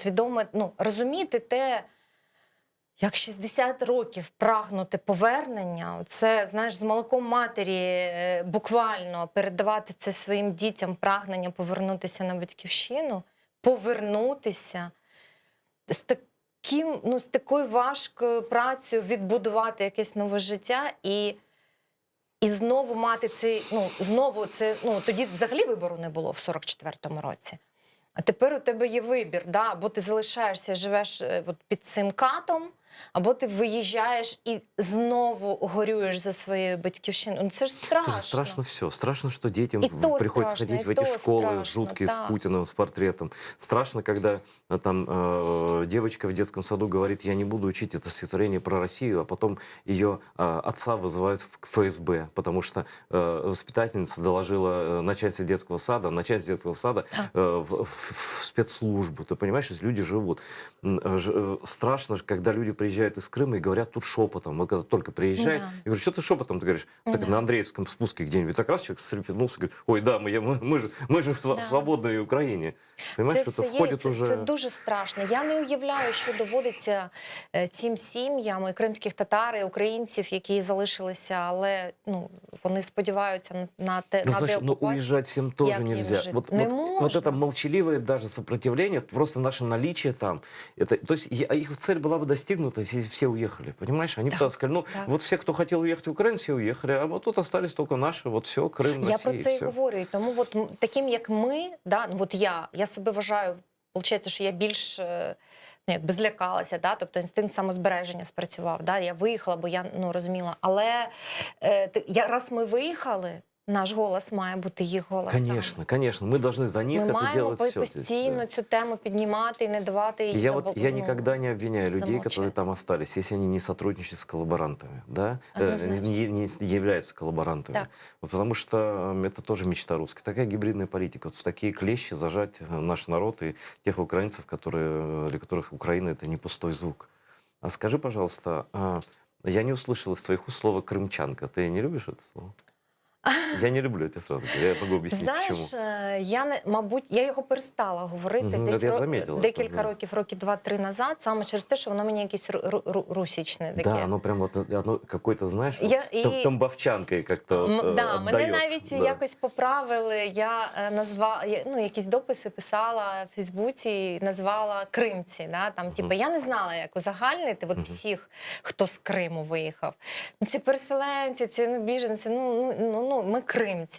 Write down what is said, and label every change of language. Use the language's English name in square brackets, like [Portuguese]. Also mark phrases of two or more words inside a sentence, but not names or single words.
[Ukrainian] Тому що розуміти те, Як 60 років прагнути повернення, це, знаєш, з молоком матері буквально передавати це своїм дітям, прагнення повернутися на батьківщину, повернутися з таким, ну, з такою важкою працею відбудувати якесь нове життя і знову мати цей, ну, знову це, ну, тоді взагалі вибору не було в 44-му році. А тепер у тебе є вибір, да? Або ти залишаєшся, живеш от під цим катом, або ти виїжджаєш і знову горюєш за своєю батьківщиною. Ну, це ж страшно. [Russian] Это же страшно все. Страшно, что детям И то приходится страшно, ходить и в эти то школы страшно, жуткие с да. Путиным, с портретом. Страшно, когда там девочка в детском саду говорит, я не буду учить это стихотворение про Россию, а потом ее отца вызывают в ФСБ, потому что воспитательница доложила начальнице детского сада, начальница детского сада в спецслужбу. Ты понимаешь, что люди живут. Страшно, когда люди приезжают из Крыма и говорят тут шепотом. Вот когда только приезжают, Да. я говорю, что ты шепотом? Ты говоришь, так Да. на Андреевском спуске где-нибудь. Так раз человек стрепенулся, говорит, ой, да, мы же в Да. свободной Украине. Понимаешь, [Ukrainian] Це [Russian] это [Ukrainian] все є, [Russian] входит [Ukrainian] це, [Russian] уже... [Ukrainian] це дуже страшно. Я не уявляю, що доводиться цим сім'ям і кримських татар, і українців, які залишилися, але ну, вони сподіваються на те, [Russian] Ну, [Ukrainian] на [Russian] знаешь, но [Ukrainian] деокупацію. [Russian] уезжать всем тоже [Ukrainian] Як їм [Russian] нельзя. [Ukrainian] жити? [Russian] Вот, [Ukrainian] Не [Russian] вот это [Ukrainian] можна. [Russian] молчаливое даже сопротивление, просто наше наличие там. Это, то есть их цель была бы достигнута, если все уехали. Понимаешь? Они Да, бы сказали, ну да. вот все, кто хотел уехать в Украину, все уехали, а вот тут остались только наши, вот все, Крым, [Ukrainian] Я [Russian] Россия, [Ukrainian] про це і [Russian] все. [Ukrainian] говорю. І тому от, таким, як ми, да, ну, от я себе вважаю, виходить, що я більш ну, якби злякалася, да, тобто інстинкт самозбереження спрацював. Да, я виїхала, бо я ну, розуміла. Але раз ми виїхали, наш голос має бути їх голосом. [Russian] Конечно, конечно. Мы должны за них [Ukrainian] Ми [Russian] это [Ukrainian] маємо [Russian] делать все. [Ukrainian] постійно цю тему піднімати і не давати їй [Russian] Я никогда не обвиняю людей, которые [Ukrainian] замолчать. [Russian] там остались, если они не сотрудничают с коллаборантами, да? Однозначно. Не являются коллаборантами. Так. Вот потому что это тоже мечта русская. Такая гибридная политика. Вот в такие клещи зажать наш народ и тех украинцев, для которых Украина — это не пустой звук. А скажи, пожалуйста, я не услышал из твоих уст слово «крымчанка». Ты не любишь это слово? Я не люблю, я тебе сразу говорю. Я могу объяснить, [Ukrainian] Знаєш, [Russian] почему. [Ukrainian] мабуть, я його перестала говорити Мгм, десь [Russian] я заметила [Ukrainian] декілька це, да. років 2-3 назад, саме через те, що воно мені якесь русічне таке. [Russian] Да, оно прям вот оно какой-то, знаешь, [Ukrainian] Я- [Russian] тамбовчанкой как-то Да, [Ukrainian] мене [Russian] отдаёт, [Ukrainian] навіть [Russian] да. [Ukrainian] якось поправили. Я ну, якісь дописи писала в Фейсбуці і назвала кримці. [Russian] Да? [Ukrainian] Там, типу, я не знала, як узагальнити от всіх, хто з Криму виїхав. Ну, ці переселенці, ці біженці, ми кримці.